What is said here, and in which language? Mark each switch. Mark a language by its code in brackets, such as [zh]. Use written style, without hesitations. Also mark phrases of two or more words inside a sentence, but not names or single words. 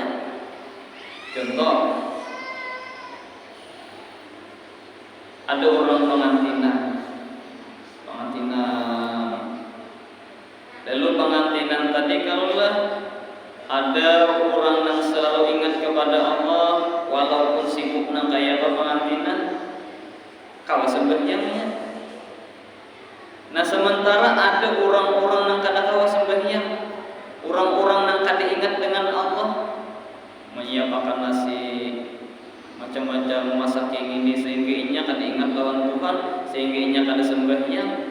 [bjn] Contoh, ada orang pengantinan. Lalu pengantinan tadi kalaulah ada orang yang selalu ingat kepada Allah walaupun sibuk nang kaya pengantinan, kawa sembahyangnya. Nah, sementara ada orang-orang yang kada kawa sembahyang, orang-orang yang kada ingat dengan Allah, menyiapkan nasi macam-macam masak yang ini sehingga inya kada ingat lawan Tuhan, sehingga inya kada sembahyang.